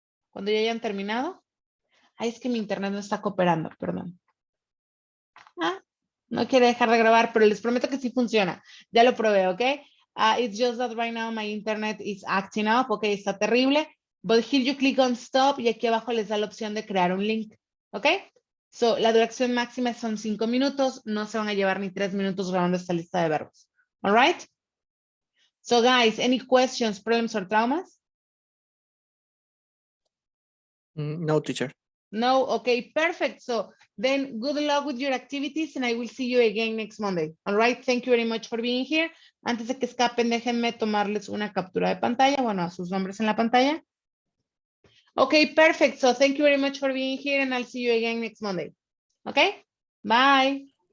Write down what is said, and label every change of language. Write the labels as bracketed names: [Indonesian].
[Spanish] Cuando ya hayan terminado. Ay, es que mi internet no está cooperando, perdón. No quiere dejar de grabar, pero les prometo que sí funciona. Ya lo probé, ¿ok? [English] It's just that right now my internet is acting up, ¿ok? [Spanish] Está terrible. [English] But here you click on stop [Spanish] y aquí abajo les da la opción de crear un link, ¿ok? So, la duración máxima son 5 minutos. No se van a llevar ni 3 minutos grabando esta lista de verbos. [English] All right? So, guys, any questions, problems, or traumas? No, teacher. No, okay, perfect. So then good luck with your activities and I will see you again next Monday. All right, thank you very much for being here. [Spanish] Antes de que escapen, déjenme tomarles una captura de pantalla, bueno, a sus nombres en la pantalla. [English] Okay, perfect. So thank you very much for being here and I'll see you again next Monday. Okay, bye.